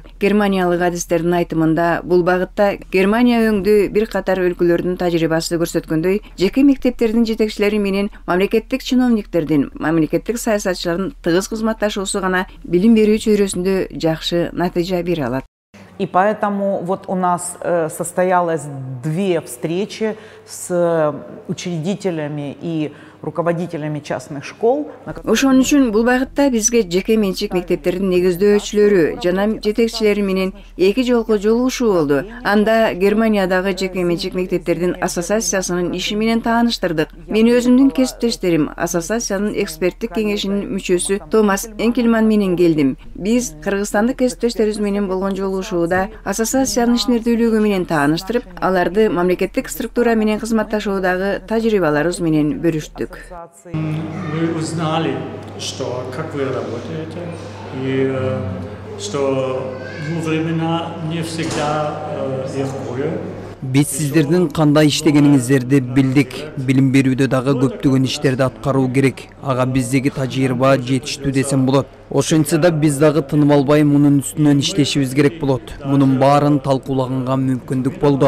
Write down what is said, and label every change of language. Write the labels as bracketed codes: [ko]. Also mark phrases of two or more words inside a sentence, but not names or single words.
[ky] Германиялык адистердин айтымында бул багытта Германия өңдүү бир катар өлкөлөрдүн тажрыйбасы көрсөткөндөй, жеке мектептердин жетекчилери менен мамлекеттик чиновниктердин, мамлекеттик саясатчылардын тыгыз кызматташуусу гана билим берүү чөйрөсүндө жакшы натыйжа бере алат. [ru] И поэтому вот у нас состоялось 2 встречи с учредителями и руководителями частных школ. [ky] Ошон үчүн бул багытта бизге жеке менчик мектептердин негиздөөчүлөрү жана жетекчилери менен 2 жолку жолугушуу болду. Анда Германиядагы жеке менчик мектептердин ассоциациясынын иши менен тааныштырдык. Мен өзүмдүн кесиптештерим ассоциациянын эксперттик кеңешинин мүчөсү Томас Энкельман менен келдим. Биз кыргызстандык кесиптештерибиз менен болгон жолугушууда ассоциациянын ишмердүүлүгү менен тааныштырып, аларды мамлекеттик структура менен кызматташуудагы тажрыйбаларыбыз менен бөлүштүк. [ru] Мы узнали, что как вы работаете, и что времена не всегда легкие. [ky] Биз сиздердин кандай иштегениңиздерди билдик. Билим берүүдө дагы көптөгөн иштерди аткаруу керек. Ага биздеги тажрыйба жетиштүү десем болот. Ошентсе да биз дагы тынып албай мунун үстүнөн иштешибиз керек болот. Мунун баарын талкуулаганга мүмкүндүк болду.